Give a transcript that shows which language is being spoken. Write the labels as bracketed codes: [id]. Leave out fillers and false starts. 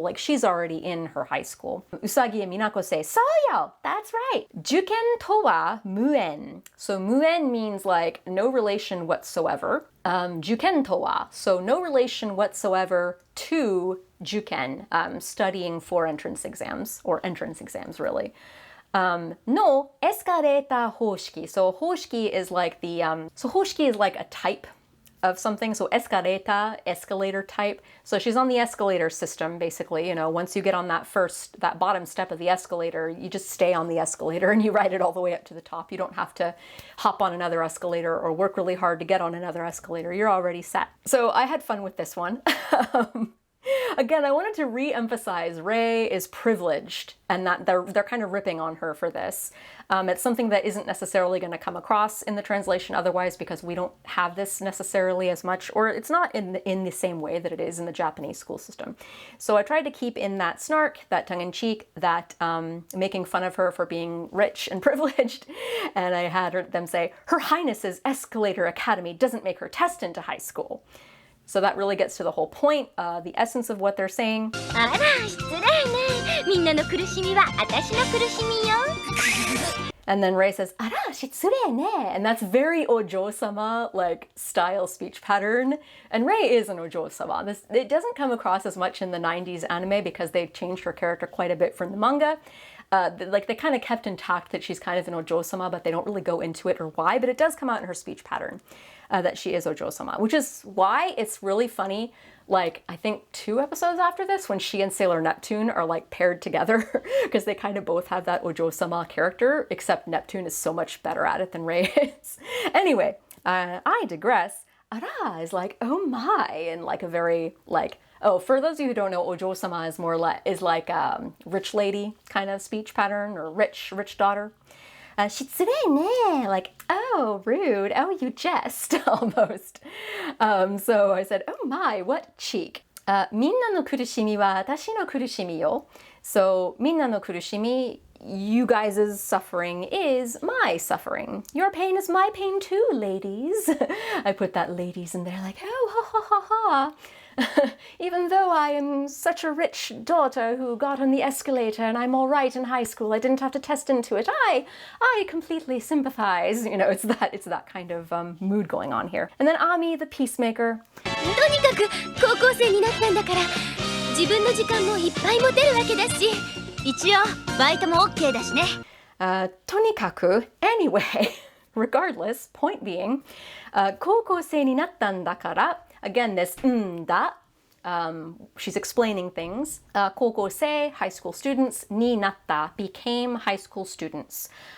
[en] Like, she's already in her high school. Usagi and Minako say, [ja] そうよ, [en] that's right. [ja] 受験とは無縁. [en] So, 無縁 means like no relation whatsoever. [ja] 受験とは, [en] so no relation whatsoever to 受験, studying for entrance exams, or entrance exams really. [ja] No, エスカレーター方式. [en] So 方式 is like the, so 方式 is like a type of something. So エスカレーター, escalator type. So she's on the escalator system, basically. You know, once you get on that bottom step of the escalator, you just stay on the escalator and you ride it all the way up to the top. You don't have to hop on another escalator or work really hard to get on another escalator. You're already set. So I had fun with this one. Again, I wanted to re-emphasize Rei is privileged and that they're kind of ripping on her for this. It's something that isn't necessarily going to come across in the translation otherwise because we don't have this necessarily as much, or it's not in the same way that it is in the Japanese school system. So I tried to keep in that snark, that tongue-in-cheek, that making fun of her for being rich and privileged. And I had them say, Her Highness's Escalator Academy doesn't make her test into high school. So that really gets to the whole point, the essence of what they're saying. [ja] あら、失礼ね。みんなの苦しみは私の苦しみよ。 [en] And then Rei says, [ja] あら、失礼ね. [en] And that's very ojo-sama, like, style speech pattern. And Rei is an ojo-sama. It doesn't come across as much in the 90s anime because they've changed her character quite a bit from the manga. Like, they kind of kept intact that she's kind of an ojo-sama, but they don't really go into it or why. But it does come out in her speech pattern that she is ojo-sama, which is why it's really funny. Like, I think 2 episodes after this, when she and Sailor Neptune are, like, paired together, because they kind of both have that ojo-sama character, except Neptune is so much better at it than Rei is. Anyway, I digress. Ara is like, oh my, and like a very, like, oh, for those of you who don't know, ojo-sama is more like rich lady kind of speech pattern, or rich daughter. [ja] 失礼ね, [en] like, oh, rude, oh, you jest, almost. So I said, oh my, what cheek. [ja] みんなの苦しみは私の苦しみよ. [en] So, [ja] みんなの苦しみ, [en] you guys' suffering is my suffering. Your pain is my pain too, ladies. I put that ladies in there like, oh, ha, ha, ha, ha. Even though I am such a rich daughter who got on the escalator and I'm all right in high school, I didn't have to test into it. I completely sympathize. You know, it's that kind of mood going on here. And then Ami, the peacemaker. [ja] とにかく高校生になったんだから自分の時間もいっぱい持てるわけだし一応バイトも OK だしね。とにかく [en] anyway, regardless, point being, [ja] 高校生になったんだから [en] again, this da, she's explaining things. 高校生, high school students, [ja] になった, [en] became high school students.